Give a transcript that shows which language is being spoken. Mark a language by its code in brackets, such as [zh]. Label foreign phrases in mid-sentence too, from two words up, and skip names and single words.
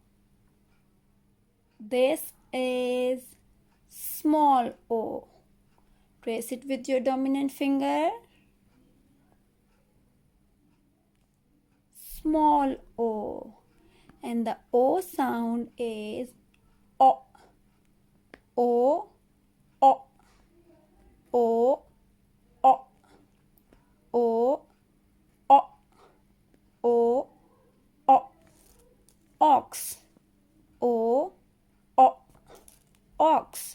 [en] This is small o. Trace it with your dominant finger. Small o. And the O sound is O. O. O. O. O. O. O. O. O. Ox. O. O. Ox.